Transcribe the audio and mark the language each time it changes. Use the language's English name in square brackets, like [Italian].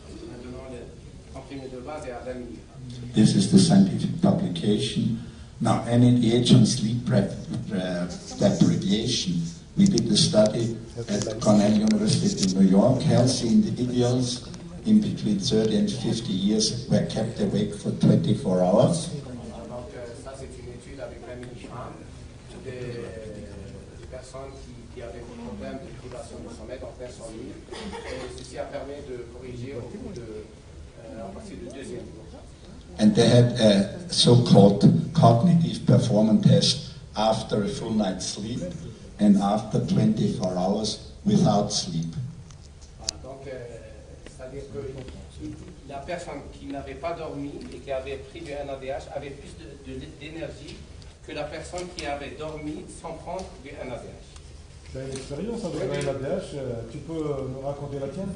[French] Maintenant, le comprimé de base est à 20 mg. [English] This is the scientific publication. Now, NADH on sleep deprivation. We did a study at Cornell University in New York. Healthy individuals in between 30 and 50 years were kept awake for 24 hours. [French] Donc, ça, c'est une étude avec 20 mg des personnes qui avaient des problèmes de privation de sommeil, donc d'insomnie. Et ceci a permis de corriger au bout à partir du deuxième jour. [English] And they had a so-called cognitive performance test after a full night's sleep and after 24 hours without sleep. [French] Voilà, donc, c'est-à-dire que la personne qui n'avait pas dormi et qui avait pris du NADH avait plus d'énergie que la personne qui avait dormi sans prendre du NADH. Tu as une expérience avec le NADH, tu peux nous raconter la tienne?